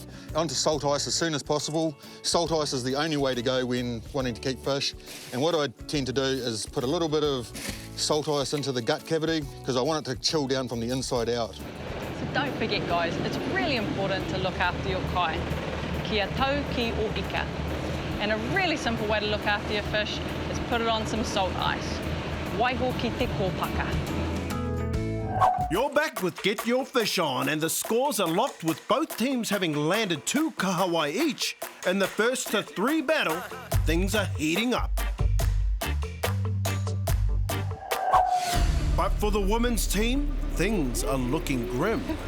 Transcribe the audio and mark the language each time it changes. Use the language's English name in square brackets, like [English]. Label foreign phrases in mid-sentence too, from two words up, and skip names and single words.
[English] Onto salt ice as soon as possible. Salt ice is the only way to go when wanting to keep fish. And what I tend to do is put a little bit of salt ice into the gut cavity, because I want it to chill down from the inside out. So don't forget, guys, it's really important to look after your kai. [Māori] Kia tau ki o ika. [English] And a really simple way to look after your fish is put it on some salt ice. [Māori] Waiho ki te kōpaka. [English] You're back with Get Your Fish On, and the scores are locked with both teams having landed 2 kahawai each. In the first to 3 battle, things are heating up. But for the women's team, things are looking grim.